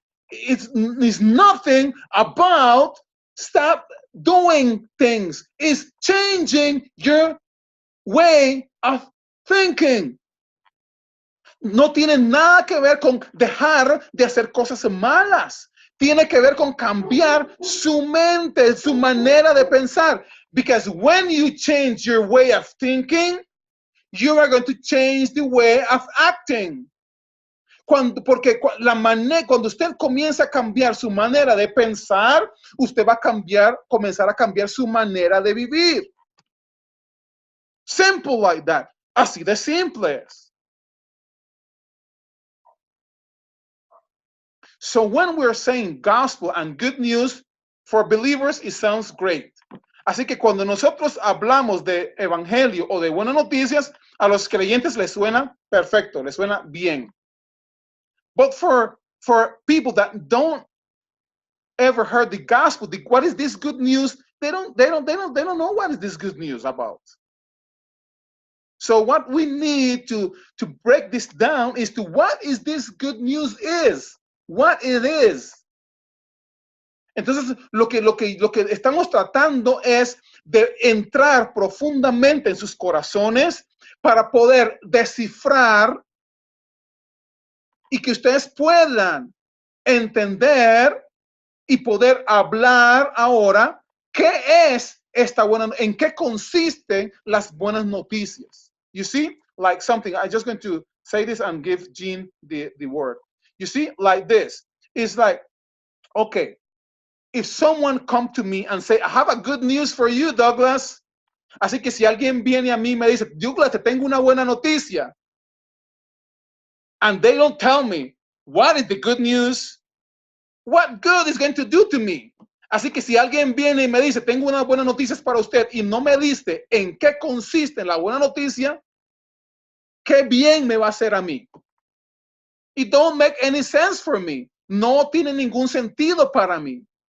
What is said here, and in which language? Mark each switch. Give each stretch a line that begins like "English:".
English: It's nothing about stop doing things. It's changing your way of thinking.
Spanish: No tiene nada que ver con dejar de hacer cosas malas. Tiene que ver con cambiar su mente, su manera de pensar.
English: Because when you change your way of thinking, you are going to change the way of acting.
Spanish: Porque cuando usted comienza a cambiar su manera de pensar, usted va a comenzar a cambiar su manera de vivir.
English: Simple like that.
Spanish: Así de simple es.
English: So when we're saying gospel and good news, for believers, it sounds great.
Spanish: Así que cuando nosotros hablamos de evangelio o de buenas noticias, a los creyentes les suena perfecto, les suena bien.
English: But for people that don't ever heard the gospel, what is this good news? They don't know what is this good news about. So what we need to break this down is to what is this good news is, what it is.
Spanish: Entonces, lo que estamos tratando es de entrar profundamente en sus corazones para poder descifrar y que ustedes puedan entender y poder hablar ahora qué es en qué consisten las buenas noticias.
English: You see, like something, I'm just going to say this and give Jean the word. You see, like this, it's like, okay, if someone come to me and say, I have a good news for you, Douglas.
Spanish: Así que si alguien viene a mí y me dice, Douglas, te tengo una buena noticia.
English: And they don't tell me, what is the good news? What good is going to do to me?
Spanish: Así que si alguien viene y me dice, tengo unas buenas noticias para usted y no me diste en qué consiste la buena noticia, qué bien me va a hacer a mí.
English: It don't make any sense for me.
Spanish: No tiene ningún sentido para mí.